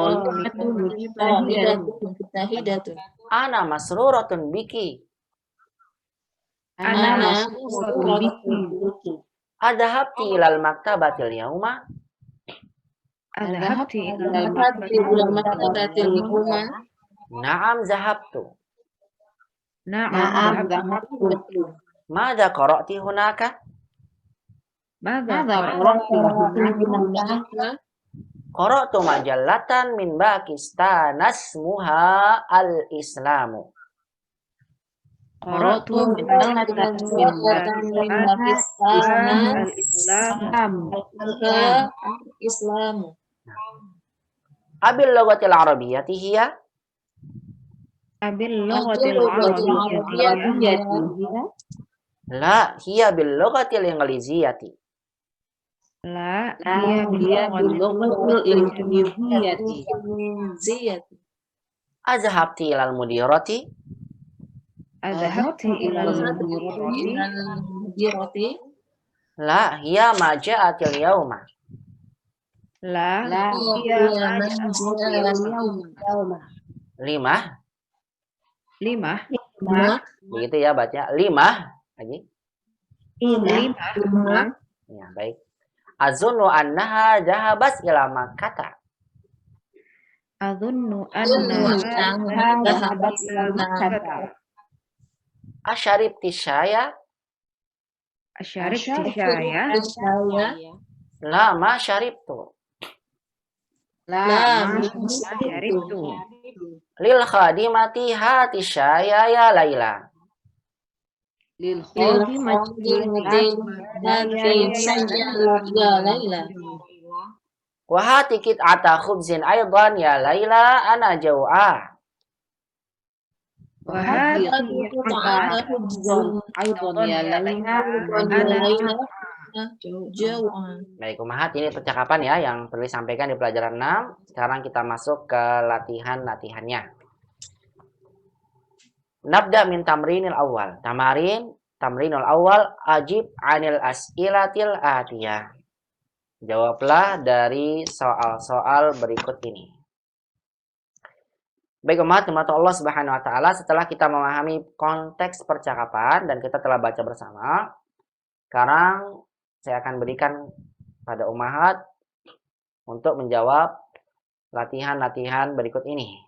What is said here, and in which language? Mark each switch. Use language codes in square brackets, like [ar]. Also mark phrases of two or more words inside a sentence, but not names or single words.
[ar] مجتهدةٌ. أنا مسرورةٌ بكِ. أنا مسرورةٌ بكِ. أذهبتِ إلى المكتبةِ اليومَ? أذهبتِ إلى المكتبةِ اليومَ? نعم ذهبتُ. نعم ذهبتُ. ماذا قرأتِ هناك? ماذا قرأتُ مجلةً من باكستان اسمها الإسلامُ. قرأتُ مجلةً من باكستان الإسلام. أبالُّغةِ العربيةِ هي? أبالُّغةِ العربيةِ. لا، هي باللغةِ الإنجليزيةِ. لا، هي باللغةِ الإنجليزيةِ. أذهبتِ إلى المديرةِ? أذهبتِ إلى المديرةِ. لا، هي ما جاءتِ اليومَ. لا، هي ما جاءتِ اليومَ. [id] 5. 5. Begitu ya bacanya. 5. Lagi. 5. Ya, baik. [ar] أظنُّ أنها ذهبت إلى مكة. أظنُّ أنها ذهبت إلى مكة. أشربتِ شيئًا? أشربتِ شيئًا? لا، ما شربتُ. أشربتُ. للخادمةِ هاتي شيئًا يا ليلى. للخادمةِ هاتي شيئًا يا ليلى. وهاتي قطعةَ خبزٍ أيضًا يا ليلى أنا جوعى. وهاتي قطعةَ أيضًا يا ليلى [id] Baik, Umahat, ini percakapan ya yang perlu disampaikan di pelajaran 6. Sekarang kita masuk ke latihannya. [ar] نبدأ من التمرينِ الأولِ. التمرينُ الأولُ أجب عن الأسئلةِ الآتيةِ. [id] Jawablah dari soal-soal berikut ini. Baik umat [ar] الله سبحانه وتعالى, [id] setelah kita memahami konteks percakapan dan kita telah baca bersama, sekarang saya akan berikan pada ummahat untuk menjawab latihan-latihan berikut ini.